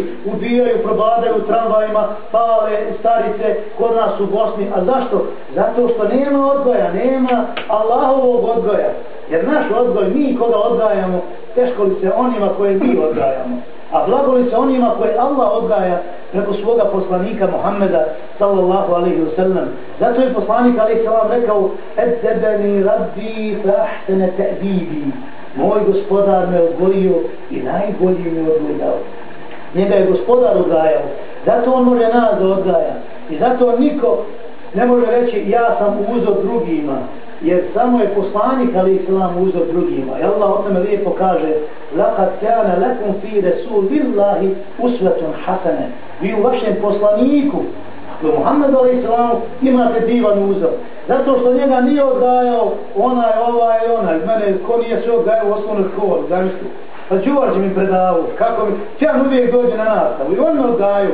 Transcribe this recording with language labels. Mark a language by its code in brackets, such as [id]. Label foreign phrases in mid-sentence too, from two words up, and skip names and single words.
[bs] Ubijaju, probadaju u tramvajima, pale, starice, kod nas u Bosni. A zašto? Zato što nema odgoja, nema Allahovog odgoja. Jer naš odgoj, mi koga odgajamo, teško li se onima koje mi odgajamo. A blago li se onima koje Allah odgaja preko svoga poslanika Muhammeda [ar] صلى الله عليه وسلم. [bs] Zato je poslanik [ar] عليه السلام [bs] rekao: [ar] "أدبني ربي فأحسن تأديبي." [bs] Moj gospodar me odgojio i najbolji me odgojao. Njega je gospodar odgajao. Zato on može nas da odgaja. I zato niko ne može reći ja sam uzor drugima. Jer samo je poslanik [ar] عليه السلام [bs] uzor drugima. I Allah o tome lijepo kaže: [ar] "لقد كان لكم في رسول الله أسوة حسنة." [bs] Vi u vašem poslaniku, Muhammedu [ar] عليه السلام, [bs] imate divan uzor. Zato što njega nije odgajao onaj, onaj. Mene ko nije sve odgajao u osnovnoj školi, zamislite. Pa Đuvarđe mi predavao, kako mi, Ćan uvijek dođe na nastavu i on me odgajao.